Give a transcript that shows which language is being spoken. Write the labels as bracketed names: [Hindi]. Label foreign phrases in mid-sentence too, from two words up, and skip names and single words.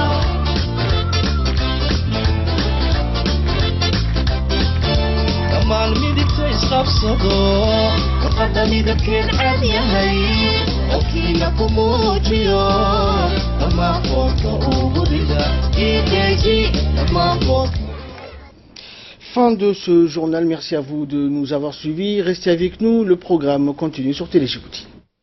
[Somali] kamaan midigta isqabsado warqadda midabkeen cad yahay qofkiina ku muujiyo dhammaan qoodka ugu rida ideji dhammaan qoodka. [French] Fin de ce journal, merci à vous de nous avoir suivis. Restez avec nous, le programme continue sur Télé Djibouti.